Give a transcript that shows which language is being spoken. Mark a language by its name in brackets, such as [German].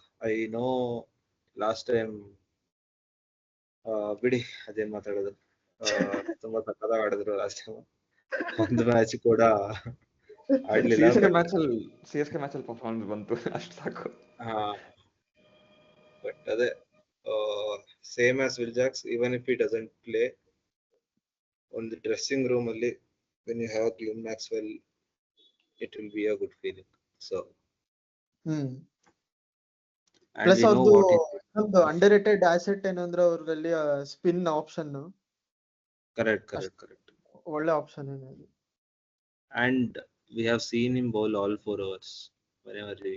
[English] I know [Kannada] last time ಬಿಡಿ ಅದೇನ್ ಮಾತಾಡೋದು. ತುಂಬಾ ಸಕ್ಕತ್ತಾಗಿ ಆಡಿದ್ರು ಲಾಸ್ಟ್ ಟೈಮ್. ಒಂದು ಮ್ಯಾಚ್ ಕೂಡ ಆಡ್ಲಿಲ್ಲ. CSK ಮ್ಯಾಚ್ ಅಲ್ಲಿ ಪರ್ಫಾರ್ಮೆನ್ಸ್ ಬಂತು ಅಷ್ಟು ಸಾಕು. [English] but ಅದೇ same as Will Jacks, even if he doesn't play, [Kannada] ಒಂದು ಡ್ರೆಸ್ಸಿಂಗ್ ರೂಮ್ ಅಲ್ಲಿ [English] when you have Glenn Maxwell, it will be a good feeling. So hmm and plus we know [Kannada] ಅವ್ರದ್ದು [English] what is [Kannada] ಒಂದು under rated asset ಏನಂದ್ರೆ ಅವ್ರಲ್ಲಿ spin option [English] correct. [Kannada] ಒಳ್ಳೆ option ಏನಿದೆ. [English] And we have seen him bowl all 4 hours whenever he